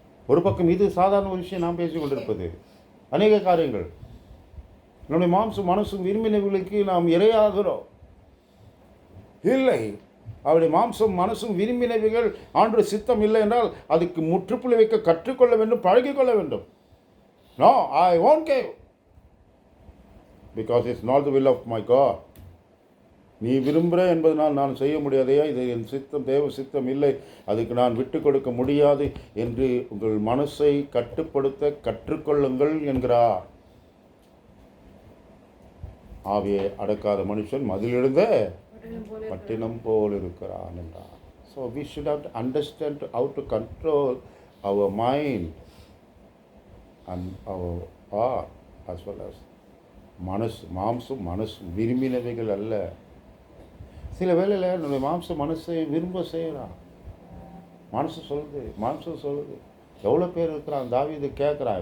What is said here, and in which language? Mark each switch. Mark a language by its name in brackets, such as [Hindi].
[Tamil] ஒரு பக்கம் இது சாதாரண ஒரு விஷயம் நாம் பேசிக் கொண்டிருப்பது அநேக காரியங்கள். நம்முடைய மாம்சம் மனசும் விரும்பினவர்களுக்கு நாம் இரையாகிறோம். இல்லை, அவருடைய மாம்சம் மனசும் விரும்பினவைகள் ஆண்டோட சித்தம் இல்லை என்றால் அதுக்கு முற்றுப்புள்ளி வைக்க கற்றுக்கொள்ள வேண்டும், பழகிக்கொள்ள வேண்டும். [English] No, I won't give because it's not the will of my God. [Tamil] நீ விரும்புகிற என்பதனால் நான் செய்ய முடியாதையா, இது என் சித்தம், தேவ சித்தம் இல்லை, அதுக்கு நான் விட்டு கொடுக்க முடியாது என்று உங்கள் மனசை கட்டுப்படுத்த கற்றுக்கொள்ளுங்கள் என்கிறார். ஆவியை அடக்காத மனுஷன் மதிலிருந்த பட்டினம் போல் இருக்கிறான் என்றார். [English] So we should have to understand how to control our mind. And or as well as [Tamil] மனசு, மாம்சம் மனசும் விரும்பினவைகள் அல்ல. சில வேளையில் நம்முடைய மாம்சம் மனசை விரும்ப செய்கிறான். மாம்சம் சொல்லுது. எவ்வளோ பேர் இருக்கிறான். தாவீது கேட்குறான்.